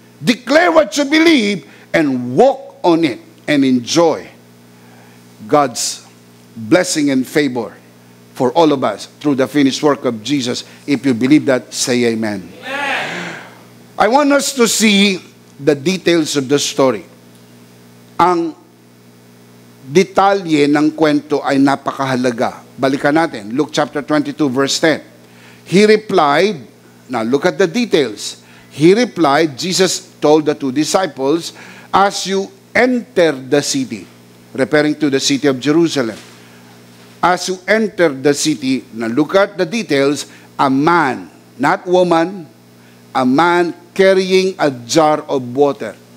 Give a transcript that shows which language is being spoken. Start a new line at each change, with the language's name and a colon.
English: Declare what you believe and walk on it and enjoy God's blessing and favor for all of us through the finished work of Jesus. If you believe that, say amen. I want us to see the details of the story.
Filipino: Ang detalye ng kwento ay napakahalaga. Balikan natin, Luke chapter 22 verse 10.
English: He replied, now look at the details. He replied, Jesus told the two disciples, as you enter the city, referring to the city of Jerusalem, as you enter the city, now look at the details, a man, not woman, a man carrying a jar of water.